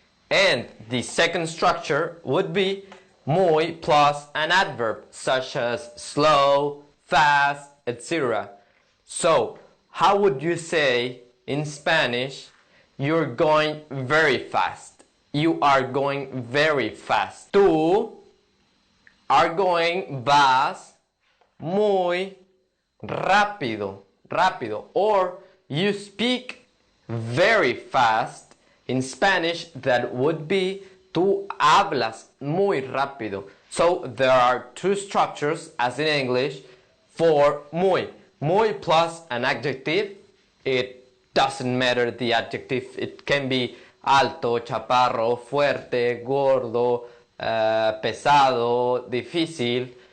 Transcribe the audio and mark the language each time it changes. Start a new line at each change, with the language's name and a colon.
English: And the second structure would be muy plus an adverb such as slow, fast, etc. So, how would you say in Spanish, you're going very fast? You are going very fast.
Spanish: Tú vas muy rápido, rápido.
English: Or you speak very fast. In Spanish, that would be
Spanish: tú hablas muy rápido.
English: So there are two structures, as in English, for muy. Muy plus an adjective. It doesn't matter the adjective. It can be alto, chaparro, fuerte, gordo, pesado, difícil.